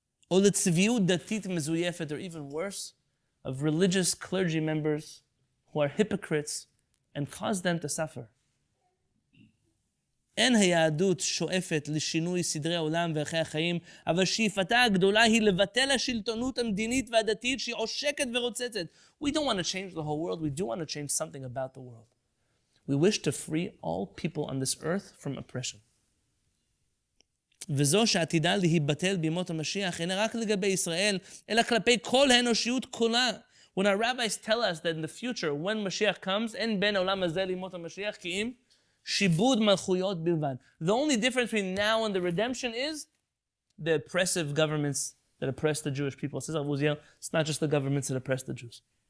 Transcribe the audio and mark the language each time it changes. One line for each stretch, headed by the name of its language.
English: Or even worse, of religious clergy members who are hypocrites and cause them to suffer.
Hebrew: אין היהדות שואפת לשינוי סדרי העולם וערכי החיים, אבל שאיפתה הגדולה היא לבטל השלטונות המדינית והדתית שהיא עושקת ורוצצת.
English: We don't want to change the whole world, we do want to change something about the world. We wish to free all people on this earth from oppression.
Hebrew: וזו שעתידה להיבטל בימות המשיח אינה רק לגבי ישראל, אלא כלפי כל האנושיות כולה.
English: When our rabbis tell us that in the future, when Mashiach comes, אין בין העולם הזה לימות המשיח כי אם shibud malchuyot bilvad. The only difference between now and the redemption is the oppressive governments that oppress the Jewish people. It says Uziel, it's not just the governments that oppress the Jews.